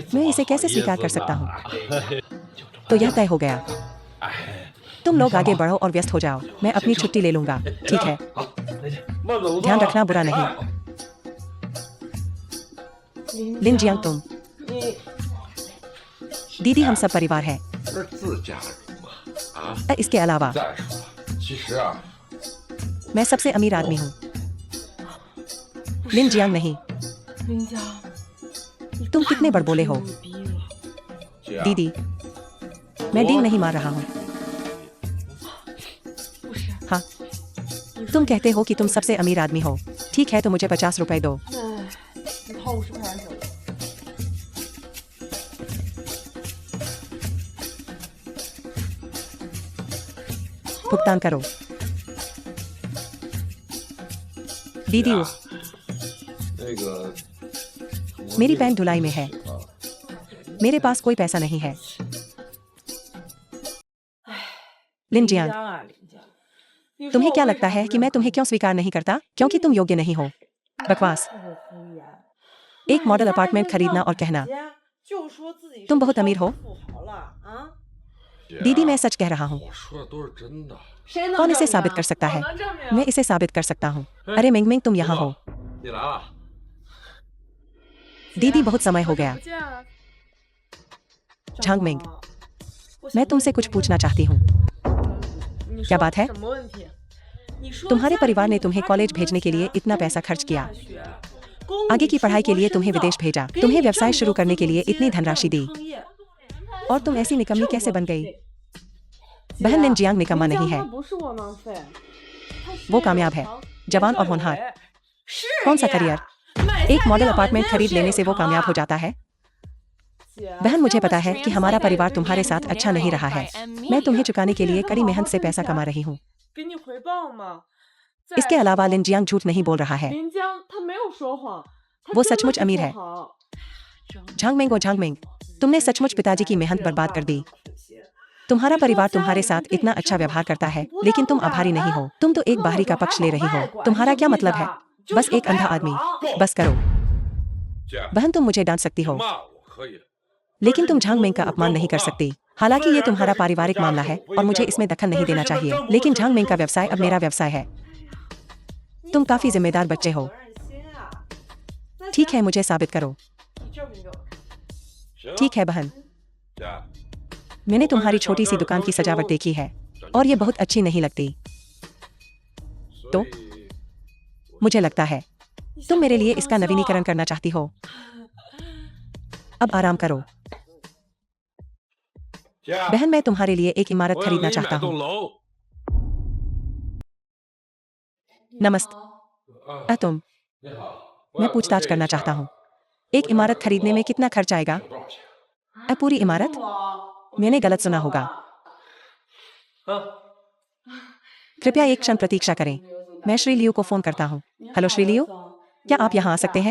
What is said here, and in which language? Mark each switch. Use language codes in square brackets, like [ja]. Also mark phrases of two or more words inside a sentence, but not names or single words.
[hi] मैं इसे कैसे स्वीकार कर सकता हूँ? तो यह तय हो गया। तुम लोग आगे बढ़ो और व्यस्त हो जाओ, मैं अपनी छुट्टी ले लूंगा। ठीक है, ध्यान रखना बुरा नहीं। लिन जियांग, तुम दीदी हम सब परिवार है। [zh] 不是自家人吗？啊， [hi] इसके अलावा [zh] 再说，其实啊， [hi] मैं सबसे अमीर आदमी हूँ। लिन जियांग नहीं, [zh] 林佳， [hi] तुम कितने बड़बोले हो। [zh] 逼了。姐啊 [hi] दीदी मैं डींग नहीं मार रहा हूँ। [zh] 不是， [hi] हाँ, तुम कहते हो कि तुम सबसे अमीर आदमी हो। ठीक है, तो मुझे 50 रुपए दो। [zh] 哎，你掏50块钱给我。 [hi] भुगतान करो। दीदी [zh] 姐啊那个 [hi] मेरी पैंट धुलाई में है, मेरे पास कोई पैसा नहीं है। लिन [zh] 林 [hi] जियांग [zh] 佳啊，林佳，你说 [hi] तुम्हें [zh] 我 [hi] क्या [zh] 为 [hi] लगता [zh] 啥 [hi] है [zh] 不 [hi] कि मैं [zh] 让 [hi] तुम्हें क्यों स्वीकार नहीं करता? क्योंकि तुम योग्य नहीं हो। बकवास। [zh] 太会敷衍 [hi] एक मॉडल [zh] 买家 [hi] अपार्टमेंट [zh] 人 [hi] खरीदना [zh] 要 [hi] और कहना [zh] 姐就说自己 [hi] तुम [zh] 是 [hi] बहुत अमीर हो। [zh] 富豪了啊？姐啊 [hi] दीदी मैं सच कह रहा हूँ। [zh] 我说的都是真的。谁能 [hi] कौन इसे [zh] 证明 [hi] साबित [zh] 啊 [hi] कर सकता [zh] 我 [hi] है? [zh] 能证明 [hi] मैं इसे साबित कर सकता हूँ। अरे मिंग मिंग, तुम यहाँ हो। [zh] 你来了。 [hi] दीदी बहुत समय हो गया। [zh] 不见了。 [hi] झांग मिंग [zh] 我 [hi] मैं [zh] 想 [hi] तुमसे [zh] 问 [hi] कुछ [zh] 你 [hi] पूछना चाहती हूँ। [zh] 你 [hi] क्या [zh] 说 [hi] बात है? [zh] 什么问题？你说 [hi] तुम्हारे [zh] 家 [hi] परिवार [zh] 里 [hi] ने [zh] 有 [hi] तुम्हें [zh] 发 [hi] कॉलेज [zh] 什么 [hi] भेजने के लिए [zh] 钱 [hi] इतना [zh] 供 [hi] पैसा [zh] 你 [hi] खर्च [zh] 上 [hi] किया, [zh] 大学，供 [hi] आगे [zh] 你 [hi] की [zh] 出 [hi] पढ़ाई के [zh] 国 [hi] लिए [zh] 深 [hi] तुम्हें [zh] 造， [hi] विदेश भेजा, [zh] 给 [hi] तुम्हें [zh] 你 [hi] व्यवसाय [zh] 这么 [hi] शुरू [zh] 多 [hi] करने [zh] 资 [hi] के [zh] 助 [hi] लिए [zh] 金 [hi] इतनी धनराशि [zh] 让 [hi] दी, [zh] 你创业 [hi] और तुम ऐसी निकम्मी कैसे बन गई? [zh] 姐 [hi] बहन लिन जियांग निकम्मा [zh] 林 [hi] नहीं [zh] 佳 [hi] है। [zh] 他不是窝囊废，他事 [hi] वो [zh] 业 [hi] कामयाब [zh] 有 [hi] है, [zh] 成 [hi] जवान [zh] 年 [hi] और [zh] 少有 [hi] होनहार। [zh] 为。事 [hi] कौन सा [zh] 业 [hi] करियर? [zh] 买 [hi] एक [zh] 菜 [hi] मॉडल [zh] 养 [hi] अपार्टमेंट [zh] 人 [hi] खरीद [zh] 事 [hi] लेने [zh] 业 [hi] से [zh] 有 [hi] वो [zh] 成 [hi] कामयाब [zh] 啊 [hi] हो जाता है? [zh] 姐 [hi] बहन मुझे [en] That [hi] पता [en] was [hi] है कि हमारा [en] translated [hi] परिवार [en] by [hi] तुम्हारे साथ [en] and [hi] अच्छा नहीं रहा है। [en] narrated by M [hi] मैं तुम्हें [en] Media. [hi] चुकाने के लिए कड़ी मेहनत से [zh] 不是 [hi] पैसा [zh] 好好 [hi] कमा [zh] 挣 [hi] रही हूँ। [zh] 给你回报吗？再 [hi] इसके अलावा [zh] 说 [hi] लिन जियांग झूठ नहीं बोल रहा है। [zh] 林江他没有说谎，他 [hi] वो [zh] 真的 [hi] सचमुच [zh] 是 [hi] अमीर [zh] 富 [hi] है। [zh] 豪。 [hi] झांग मिंग, ओ झांग मिंग, तुमने सचमुच पिताजी की मेहनत बर्बाद कर दी। तुम्हारा परिवार तुम्हारे साथ इतना अच्छा व्यवहार करता है, लेकिन तुम आभारी नहीं हो। तुम तो एक बाहरी का पक्ष ले रही हो। तुम्हारा क्या मतलब है? बस एक अंधा आदमी। बस करो। [zh] 姐， [hi] बहन तुम मुझे डांट सकती हो, [zh] 骂我可以， [hi] लेकिन तुम झांग मिंग का अपमान नहीं कर सकती। हालांकि ये तुम्हारा पारिवारिक मामला है और मुझे इसमें दखल नहीं देना चाहिए, लेकिन झांग मिंग का व्यवसाय अब मेरा व्यवसाय है। तुम काफी जिम्मेदार बच्चे हो। [zh] 责任心啊！那 [hi] ठीक [zh] 行 [hi] है, मुझे साबित करो। [zh] 你证明给我看。行。 [hi] ठीक है बहन, [zh] 姐， [hi] मैंने तुम्हारी छोटी सी दुकान की सजावट देखी है और ये बहुत अच्छी नहीं लगती। [zh] 所 [hi] तो [zh] 以 [hi] मुझे लगता है तुम मेरे लिए इसका नवीनीकरण करना चाहती हो। अब आराम करो। [zh] 姐， [hi] बहन मैं तुम्हारे लिए एक इमारत [zh] 我要给 [hi] खरीदना [zh] 你买 [hi] चाहता [zh] 栋 [hi] हूँ। [zh] 楼。 [hi] नमस्ते। [zh] 啊， [hi] तुम [zh] 你好， [hi] मैं पूछताछ करना चाहता हूँ, एक इमारत खरीदने में कितना खर्च आएगा? [zh] 多少钱？ [hi] पूरी इमारत? मैंने गलत सुना होगा। [zh] 啊， [hi] कृपया एक क्षण प्रतीक्षा करें, मैं श्री लियू को फोन करता हूँ। हेलो श्री लियू, क्या आप यहाँ आ सकते हैं?